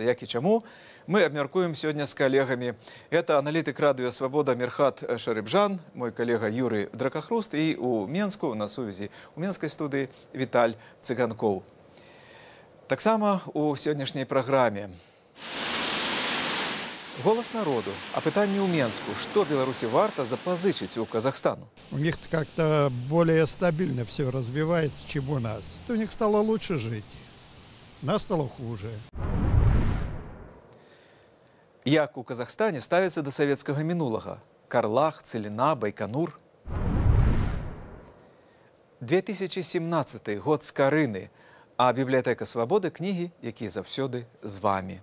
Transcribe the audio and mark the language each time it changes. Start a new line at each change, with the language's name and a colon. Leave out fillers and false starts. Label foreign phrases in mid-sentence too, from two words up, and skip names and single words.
Belarusian: Як і чаму, мы абмяркуем сёння з калегамі. Это аналітык радыё «Свабода» Мирхат Шарыбжан, мой калега Юрый Дракахруст і у Менску на сувязі у менскай студыі Віталь Цыганкоў. Таксама у сённяшняй праграме «Голос народу». О пытанні ў Менску. Што Беларусі варта запазычыць у Казахстану?
Russian: У них как-то более стабильно все развивается, чем у нас. У них стало лучше жить. Нас стало хуже.
Belarusian: Як у Казахстане ставяцца да савецкага мінулага? Карлах, Целина, Байконур. 2017 год скарыны. А бібліятэка «Свабоды» кнігі, якія заўсёды з вамі.